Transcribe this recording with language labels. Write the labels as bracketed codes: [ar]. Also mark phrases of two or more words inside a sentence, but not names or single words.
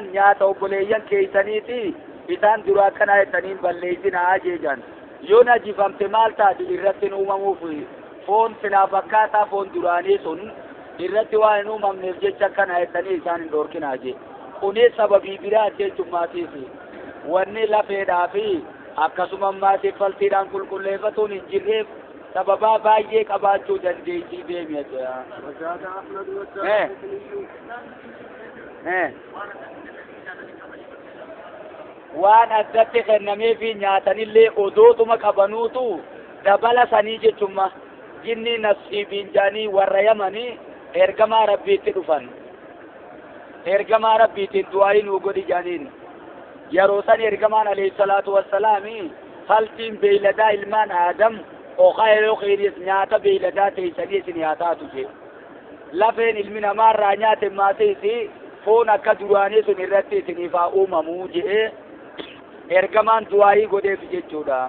[om] nyaata obboleeyyan keeysaniiti isaan duraa kana jettaniin balleeysinaa jeejan yoo najifamte maal taati irratti uumamuuf foon silaa fakkaataa foon duraanii sun irratti waan hin uumamneef jecha kana jettanii isaan hin dhoorkinaa je kunis sababii biraa jechumaatiif wanni lafeedhaa fi akkasuma ammaatiif faltiidhaan qulqulleeffatuun hin jirreef sababaa baay'ee qabaachuu dandeettii deemee jira. [ar] وزاد أحمد والدارقطني [om] waan addatti kennamee fi nyaatanillee odootuma qabanuutu dabala sanii jechumma jinni nasiibiin jaanii warra yamanii ergamaa rabbiitti dhufan ergamaa rabbiitiin du'aayi nuu godhi jaaniin yeroo san ergamaan [ar] عليه الصلاة والسلام [om] faltiin beeyladaa ilmaan aadam okaa yeroo kheyris nyaata beeyladaa teeysanii isin nyaataatu je lafeen ilmi namaarraa nyaate maateesi foon akka duraanii sun irratti isiniif haa uumamuu jedhee ergamaan du'aayii godheef jechuudha.